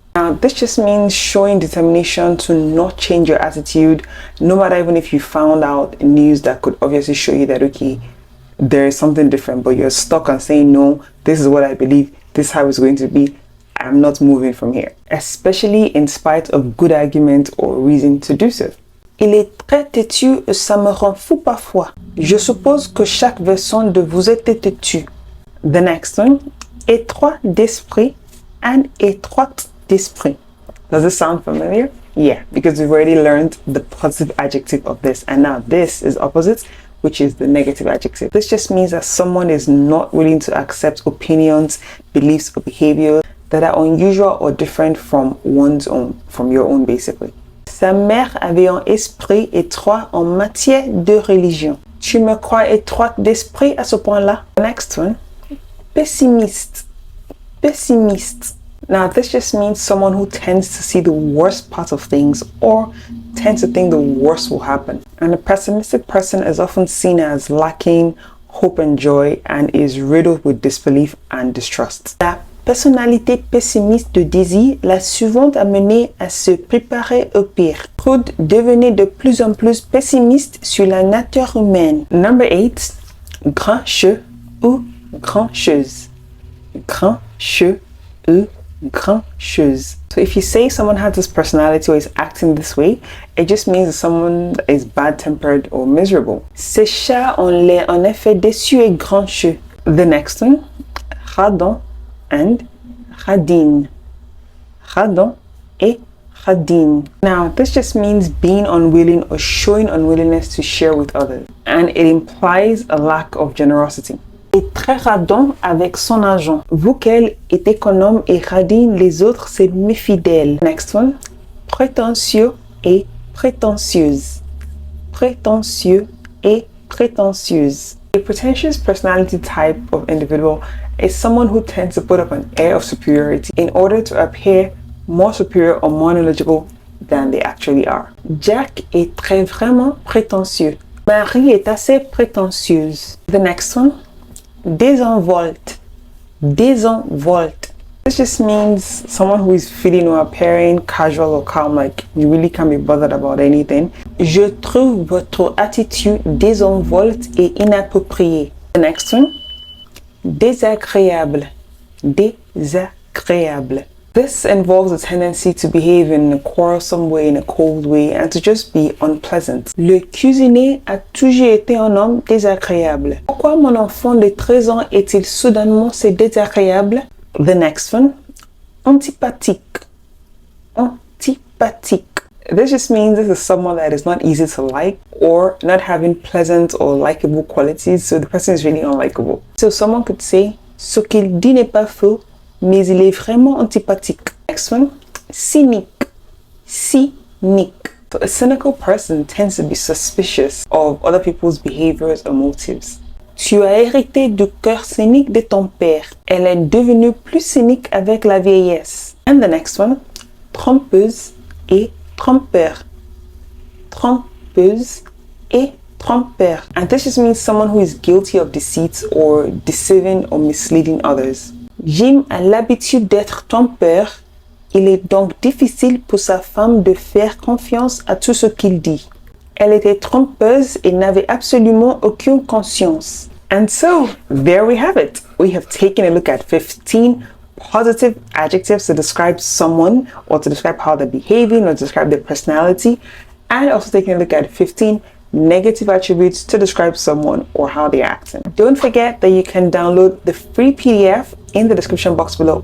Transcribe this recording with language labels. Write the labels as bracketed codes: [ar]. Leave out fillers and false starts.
[en] Now, this just means showing determination to not change your attitude, no matter even if you found out news that could obviously show you that, okay, there is something different, but you're stuck on saying, no, this is what I believe, this is how it's going to be, I'm not moving from here. Especially in spite of good argument or reason to do so. [fr] Il est très têtu et ça me rend fou parfois. Je suppose que chaque version de vous est têtu. [en] The next one, étroit d'esprit and étroite d'esprit. Does this sound familiar? Yeah, because we've already learned the positive adjective of this, and now this is opposite, which is the negative adjective. This just means that someone is not willing to accept opinions, beliefs, or behaviors that are unusual or different from one's own, from your own basically. [fr] Sa mère avait un esprit étroit en matière de religion. Tu me crois étroite d'esprit à ce point-là? [en] Next one, pessimiste. Pessimiste. Now, this just means someone who tends to see the worst part of things or tends to think the worst will happen. And a pessimistic person is often seen as lacking hope and joy and is riddled with disbelief and distrust. [fr] La personnalité pessimiste de Daisy l'a souvent amené à se préparer au pire. Trude devenait de plus en plus pessimiste sur la nature humaine. [en] Number 8, grincheux ou grincheuse. Grincheux ou grincheuse. So if you say someone has this personality or is acting this way, it just means that someone is bad-tempered or miserable. [fr] Ces chats ont l'air en effet déçus et grincheux. [en] The next one, radon and radine. Radon et radine. Now, this just means being unwilling or showing unwillingness to share with others, and it implies a lack of generosity. [fr] Est très radon avec son argent. Vous qu'elle est économe et radine, les autres c'est méfie d'elle. [en] Next one, prétentieux et prétentieuse. Prétentieux et prétentieuse. A pretentious personality type of individual is someone who tends to put up an air of superiority in order to appear more superior or more knowledgeable than they actually are. [fr] Jack est très vraiment prétentieux. Marie est assez prétentieuse. [en] The next one, désenvolte. Désenvolte. This just means someone who is feeling or appearing casual or calm, like you really can't be bothered about anything. [fr] Je trouve votre attitude désenvolte et inappropriée. [en] The next one, désagréable. Désagréable. This involves a tendency to behave in a quarrelsome way, in a cold way, and to just be unpleasant. [fr] Le cuisinier a toujours été un homme désagréable. Pourquoi mon enfant de 13 ans est-il soudainement si désagréable? [en] The next one, antipathique. Antipathique. This just means this is someone that is not easy to like or not having pleasant or likable qualities, so the person is really unlikable. So someone could say, [fr] ce qu'il dit n'est pas faux, mais il est vraiment antipathique. [en] Next one, cynique. Cynique. So a cynical person tends to be suspicious of other people's behaviors or motives. [fr] Tu as hérité du cœur cynique de ton père. Elle est devenue plus cynique avec la vieillesse. [en] And the next one, trompeuse et trompeur. Trompeuse et trompeur. And this just means someone who is guilty of deceit or deceiving or misleading others. [fr] Jim a l'habitude d'être trompeur. Il est donc difficile pour sa femme de faire confiance à tout ce qu'il dit. Elle était trompeuse et n'avait absolument aucune conscience. [en] And so, there we have it. We have taken a look at 15 positive adjectives to describe someone or to describe how they're behaving or to describe their personality, and also taking a look at 15 negative attributes to describe someone or how they're acting. Don't forget that you can download the free PDF in the description box below.